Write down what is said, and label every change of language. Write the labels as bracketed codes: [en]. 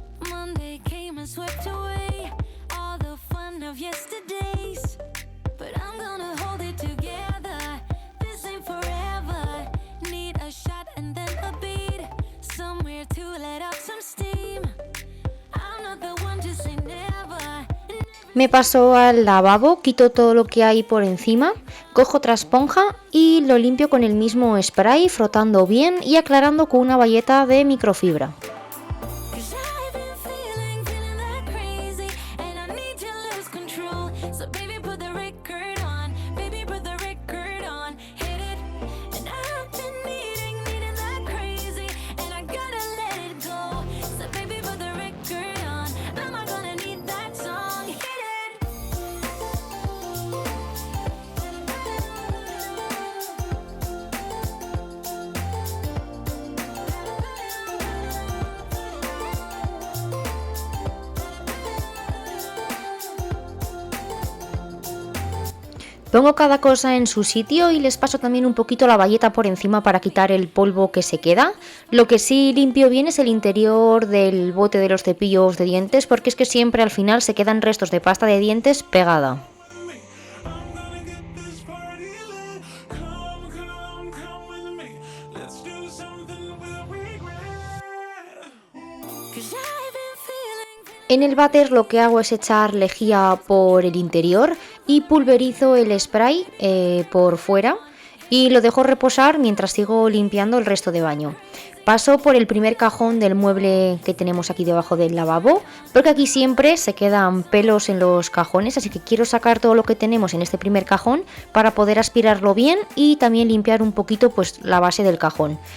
[en] Monday came and swept away all the fun of yesterdays. But I'm gonna hold it together. This ain't forever. Need a shot and then a beat. Somewhere to let out some steam. I'm not the one to say never. [es] Me paso al lavabo, quito todo lo que hay por encima, cojo otra esponja y lo limpio con el mismo spray, frotando bien y aclarando con una bayeta de microfibra. [en] Cause I've been feeling that crazy. And I need to lose control. So baby put the record on. Baby put the record on. Hit it. And I've been needing that crazy. And I gotta let it go. So baby put the record on. Am I gonna need that song? Hit it. [es] Pongo cada cosa en su sitio y les paso también un poquito la bayeta por encima para quitar el polvo que se queda. Lo que sí limpio bien es el interior del bote de los cepillos de dientes, porque es que siempre al final se quedan restos de pasta de dientes pegada. [en] I'm gonna get this party lit. Come with me. Let's do something we'll regret. Cause I've been feeling. [es] En el váter lo que hago es echar lejía por el interior y pulverizo el spray por fuera y lo dejo reposar mientras sigo limpiando el resto de baño. Paso por el primer cajón del mueble que tenemos aquí debajo del lavabo, porque aquí siempre se quedan pelos en los cajones, así que quiero sacar todo lo que tenemos en este primer cajón para poder aspirarlo bien y también limpiar un poquito pues la base del cajón.